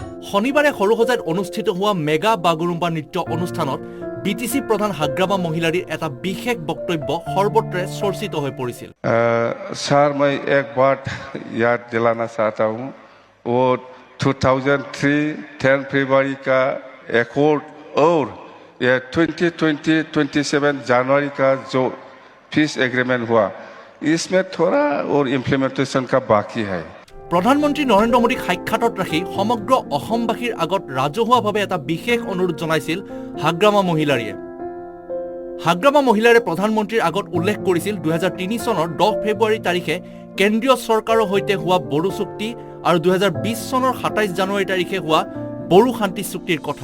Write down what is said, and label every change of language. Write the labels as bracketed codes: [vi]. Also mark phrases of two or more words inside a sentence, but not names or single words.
[as] শনিবাৰে সৰুসজাইত অনুষ্ঠিত হোৱা মেগা বাগুৰুম্বা নৃত্য অনুষ্ঠানত বিটিসি প্ৰধান হাগ্ৰামা মহিলাৰীৰ এটা বিশেষ বক্তব্য সৰ্বত্ৰে চৰ্চিত হৈ পৰিছিল। [hi] सर मैं एक बात याद दिलाना चाहता हूँ, वो 2003 10 फरवरी का एकॉर्ड और ये 2027 जनवरी का जो [en] peace agreement [hi] हुआ, इसमें थोड़ा और इम्प्लीमेंटेशन का बाकी है। [as] প্ৰধানমন্ত্ৰী নৰেন্দ্ৰ মোদীক সাক্ষাতত ৰাখি সমগ্ৰ অসমবাসীৰ আগত ৰাজহুৱাভাৱে এটা বিশেষ অনুৰোধ জনাইছিল হাগ্ৰামা মহিলাৰীয়ে। হাগ্ৰামা মহিলাৰে প্ৰধানমন্ত্ৰীৰ আগত উল্লেখ কৰিছিল 2003 চনৰ 10 ফেব্ৰুৱাৰী তাৰিখে কেন্দ্ৰীয় চৰকাৰৰ সৈতে হোৱা বড়ো চুক্তি আৰু 2020 চনৰ 27 জানুৱাৰী তাৰিখে হোৱা বড়ো শান্তি চুক্তিৰ কথা।